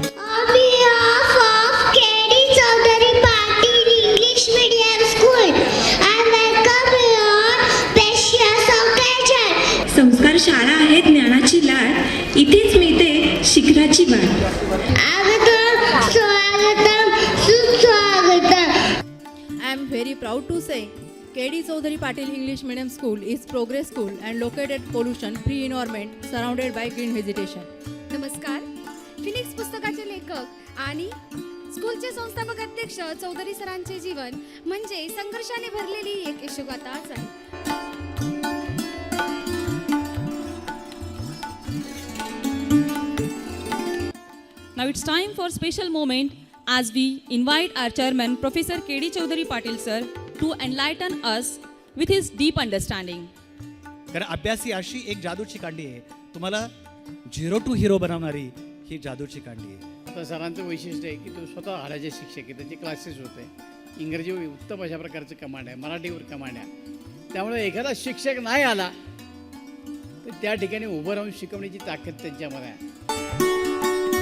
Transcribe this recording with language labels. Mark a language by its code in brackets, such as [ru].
[en] On behalf of K.D. Chaudhary Patil English Medium School, I welcome you on precious occasion. [mr] संस्कार शाळा आहे ज्ञानाची लाट, इथेच मिळते शिखराची वाट. स्वागतम स्वागतम सुस्वागतम. [en] I am very proud to say K.D. Chaudhary Patil English Medium School is progress school and located pollution free environment surrounded by green vegetation. [mr] नमस्कार. फिनिक्स पुस्तकाचे लेखक आणि स्कूलचे संस्थापक अध्यक्ष चौधरी सरांचे जीवन म्हणजे संघर्षाने भरलेली एक यशोगाथाच आहे. [en] Now it's time for special moment as we invite our chairman Professor K.D. Chaudhary Patil sir to enlighten us with his deep understanding. [mr] कारण अभ्यास ही अशी एक जादूची कांडी आहे, तुम्हाला [en] 0 to hero [mr] बनवणारी ही जादूची कांडी आहे. आता सरांचं वैशिष्ट्य आहे की तो स्वतः हाडाचे शिक्षक आहे, त्याचे क्लासेस होते, इंग्रजीवर उत्तम अशा प्रकारचं कमांड आहे, मराठीवर कमांड आहे. त्यामुळे एखादा शिक्षक नाही आला तर त्या ठिकाणी उभं राहून शिकवण्याची ताकद त्यांच्यामध्ये आहे.